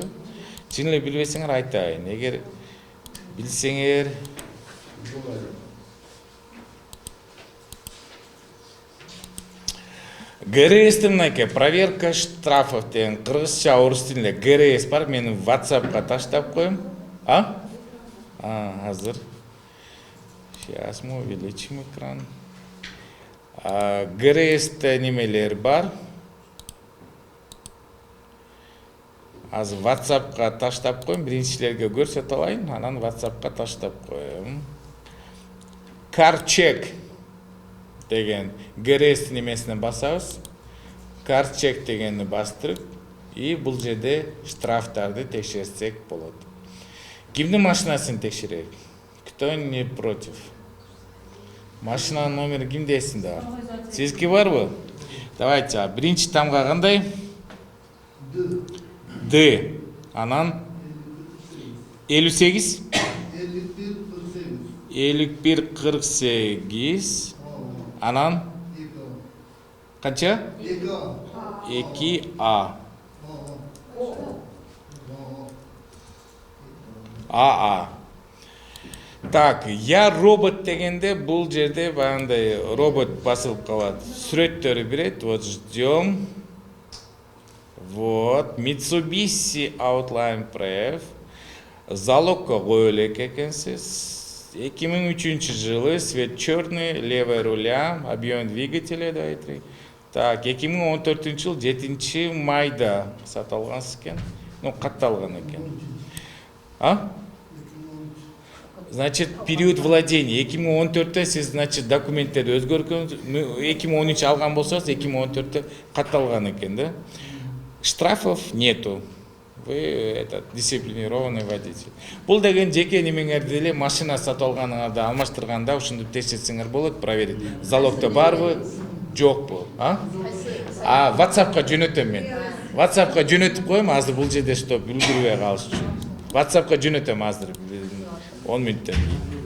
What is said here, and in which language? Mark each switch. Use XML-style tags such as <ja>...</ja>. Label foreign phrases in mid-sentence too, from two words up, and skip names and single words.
<ky>Чын эле билбейсиңер айтайын. Эгер билсеңер, ГРС-тин мынакей,</ky> <ru>проверка штрафов</ru> <ky>деген кыргызча, орус тилинде ГРС бар, мен WhatsApp-ка таштап коем. Азыр.</ky> <ru>Сейчас мы увеличим экран.</ru> <ky>ГРС-те немелер бар. Азыр WhatsApp-ка таштап коем, биринчилерге көрсөтө алайын, анан WhatsApp-ка таштап коем. Карчек деген ГРС немесинен басабыз. Карчек дегенди бастырып, и бул жерде штрафтарды текшерсек болот. Кимдин машинасын текшерейик?</ky> <ru>Кто не против?</ru> <ky>Машинанын номери кимде эсинде бар? Сиздики барбы? Давайте, биринчи тамга кандай? Д. Анан 58 51-48. Анан канча? 2А. АА. Так,</ky> <ru>я робот</ru> <ky>дегенде бул жерде баягындай робот басылып калат. Сүрөттөрү берет.</ky> <ru>Вот ждем. Вот, Mitsubishi Outline Prev.</ru> <ky>Залогко коелек экенсиз.</ky> <ru>2003 жылы свет черный, левая руля, объем двигателя, да, айтри.</ru> <ky>Так, 2014 жыл 7 майда сатылгансыз экен. Ну, катталган экен. А?</ky> <ru>Значит, период владения.</ru> <ky>2014-те сиз, значит, документтерди өзгөрткөнсүз. 2013 алган болсоңуз, 2014-те катталган экен, да?</ky> <ru>Штрафов нету. Вы этот дисциплинированный водитель.</ru> <ky>Бул деген жеке немеңерди эле машина сатып алганыңарда алмаштырганда ушинтип текшерсеңер болот, проверить. Залогто барбы, жокпу, а? WhatsApp-ка жөнөтөм мен. WhatsApp-ка жөнөтүп коем, азыр бул жерде стоп үлгүрбөй калыш үчүн. WhatsApp-ка жөнөтөм азыр 10 мүнөттөн кийин.</ky>